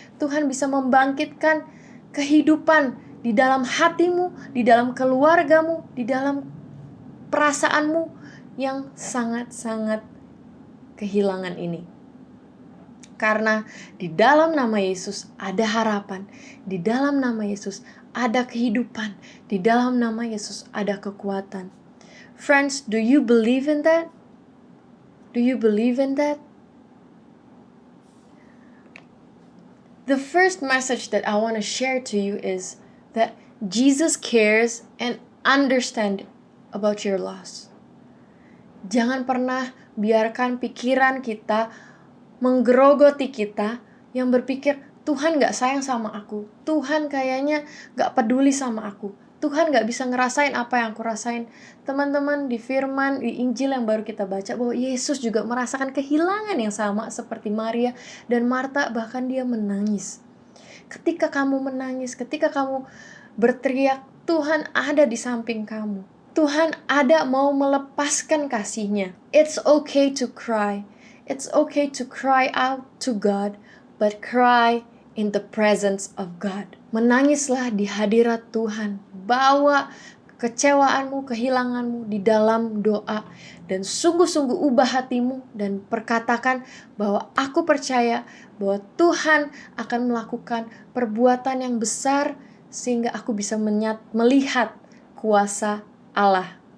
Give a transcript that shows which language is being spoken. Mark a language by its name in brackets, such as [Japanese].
[Indonesian] Tuhan bisa membangkitkan kehidupan di dalam hatimu, di dalam keluargamu, di dalam perasaanmu yang sangat-sangat kehilangan ini. Karena di dalam nama Yesus ada harapan, di dalam nama Yesus ada kehidupan, di dalam nama Yesus ada kekuatan. [English] Friends, do you believe in that? Do you believe in that? The first message that I want to share to you is that Jesus cares and understands about your loss. [Indonesian] Jangan pernah biarkan pikiran kita menggerogoti kita yang berpikir, Tuhan gak sayang sama aku, Tuhan kayaknya gak peduli sama aku, Tuhan gak bisa ngerasain apa yang aku rasain. Teman-teman, di firman, di Injil yang baru kita baca, bahwa Yesus juga merasakan kehilangan yang sama seperti Maria dan Marta, bahkan dia menangis. Ketika kamu menangis, ketika kamu berteriak, Tuhan ada di samping kamu. Tuhan ada mau melepaskan kasih-Nya. [English] It's okay to cry. It's okay to cry out to God, but cry in the presence of God. [Indonesian] Menangislah di hadirat Tuhan. Bawa kecewaanmu, kehilanganmu di dalam doa. Dan sungguh-sungguh ubah hatimu dan perkatakan bahwa aku percaya bahwa Tuhan akan melakukan perbuatan yang besar sehingga aku bisa melihat kuasa Allah.